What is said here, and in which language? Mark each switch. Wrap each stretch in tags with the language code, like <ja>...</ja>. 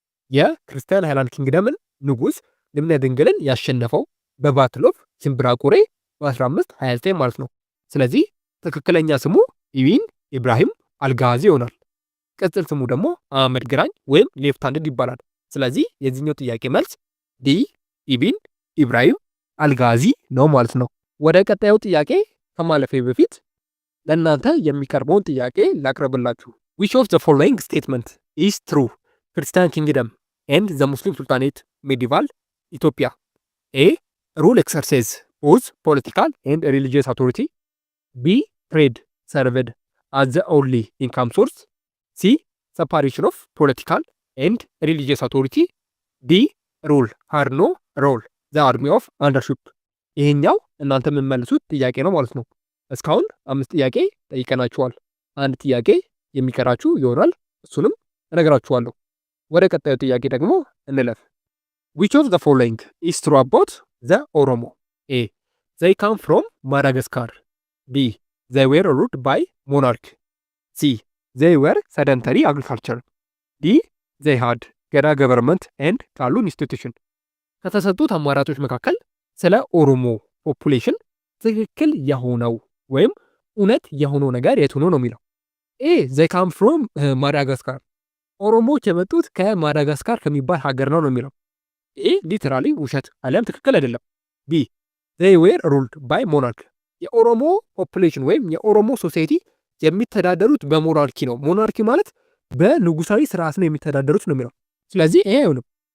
<am>የክርስቲያን ሃይላንድ ኪንግደምን ንጉስ ልብነ ድንግልን ያሸነፈው በባትል ኦፍ ሽምብራቁሬ በ1529 ማለት ነው። ስለዚህ ትክክለኛ ስሙ ኢቢን ኢብራሂም አልጋዚ ይሆናል። ቅጽል ስሙ ደግሞ አህመድ ግራኝ ወይም ሌፍት ሃንድ ይባላል። ስለዚህ የዚህኛው ጥያቄ መልስ ዲ ኢቢን ኢብራሂም አልጋዚ ነው ማለት ነው። ወደ ቀጣዩ ጥያቄ ከማለፌ በፊት ለእናንተ የሚቀርበውን ጥያቄ ላቅርብላችሁ።</am> <en>which of the following statement is true? ክርስቲያን ኪንግደም and the Muslim Sultanate medieval Ethiopia. A. Rule exercise both political and religious authority. B. Trade served as the only income source. C. Separation of political and religious authority. D. Rule had no role the army of undership.</en> <am>ይሄኛው እናንተ የምትመልሱት ጥያቄ ነው ማለት ነው። እስካሁን 5 ጥያቄ ጠይቀናችኋል። አንድ ጥያቄ የሚቀራችሁ ይሆናል። እሱንም እነግራችኋለሁ። ወደ ቀጣዩ ጥያቄ ደግሞ እንለፍ።</am> <en>which of the following is true about the Oromo? A. they come from Madagascar. B. they were ruled by monarch. C. they were sedentary agriculture. D. they had ገዳ government and ቃሉ institution።</en> <am>ከተሰጡት አማራጮች መካከል ስለ ኦሮሞ ፖፑሌሽን ትክክል የሆነው ወይም እውነት የሆነው ነገር የቱ ነው የሚለው? ኤ</am> <en>they come from</en> <am>ማዳጋስካር፣ ኦሮሞዎች የመጡት ከማዳጋስካር ከሚባል ሀገር ነው የሚለው። ኤ ሊተራሊ ውሸት አሊያም ትክክል አይደለም። ቢ</am> <en>they were ruled by monarch፣</en> <am>የኦሮሞ ፖፑሌሽን ወይም የኦሮሞ ሶሳይቲ የሚተዳደሩት በሞናርኪ ነው። ሞናርኪ ማለት በንጉሳዊ ስርዓት ነው የሚተዳደሩት ነው የሚለው። ስለዚህ ይሄ አይሆንም።</am>